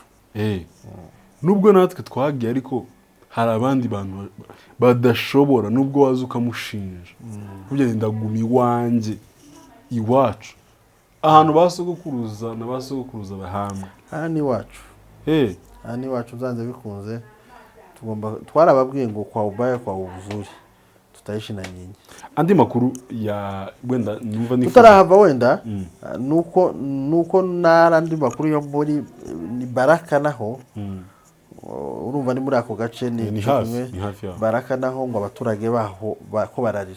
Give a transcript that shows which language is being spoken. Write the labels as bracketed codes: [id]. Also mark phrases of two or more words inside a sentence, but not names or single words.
[rw] Nubwo natwe twagiye, ariko hari abandi bantu badashobora, nubwo waza ukamushinja kugira ndaguma iwanjye iwacu, ahantu basogokuruza na basogokuruza bahambwe, aha ni iwacu. Aha ni iwacu, byanze bikunze twarababwiye ngo [sw] kwa ubaya kwa ubuzuri tutaishi na nyinyi. [rw] Andi makuru ya wenda numva ni tutarahava wenda nuko narandi makuru yo muri ni Baraka naho urumva ni muri ako gace ni hafi Baraka naho ngo abaturage baho ko bararira,